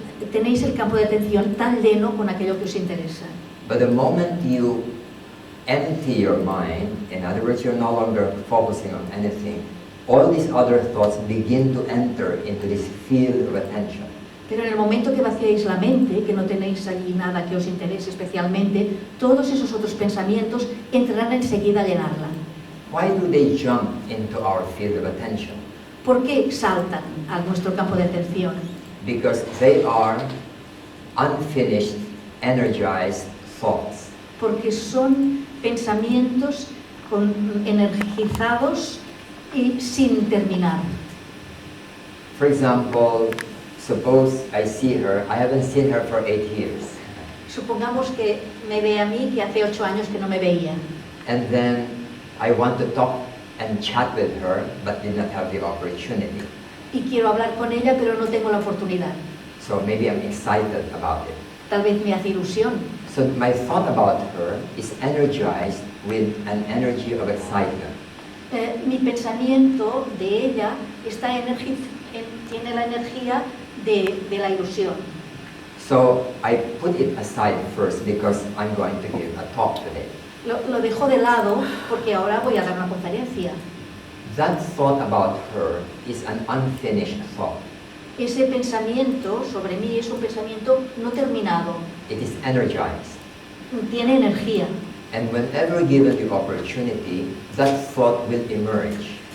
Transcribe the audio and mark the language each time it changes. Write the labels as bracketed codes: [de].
[es] tenéis el campo de atención tan lleno con aquello que os interesa. [en] But the moment you empty your mind, in other words, you're no longer focusing on anything, all these other thoughts begin to enter into this field of attention. [es] Pero en el momento que vaciáis la mente, que no tenéis allí nada que os interese especialmente, todos esos otros pensamientos entrarán enseguida a llenarla. [en] Why do they jump into our field of attention? [es] ¿Por qué saltan a nuestro campo de atención? [en] Because they are unfinished, energized thoughts. [es] Porque son pensamientos energizados y sin terminar. [en] For example, suppose I see her, I haven't seen her for 8 years. [es] Supongamos que me ve a mí, que hace 8 años que no me veía. [en] And then I want to talk and chat with her, but did not have the opportunity. [es] Y quiero hablar con ella, pero no tengo la oportunidad. [en] So maybe I'm excited about it. [es] Tal vez me hace ilusión. [en] So my thought about her is energized with an energy of excitement. [es] Mi pensamiento de ella está tiene la energía de la ilusión. [en] So I put it aside first because I'm going to give a talk today. [es] Lo dejo de lado porque ahora voy a dar una conferencia. [en] That thought about her is an unfinished thought. [es] Ese pensamiento sobre mí es un pensamiento no terminado. [en] It is energized. [es] Tiene energía. [en] And whenever given the opportunity, that thought will emerge.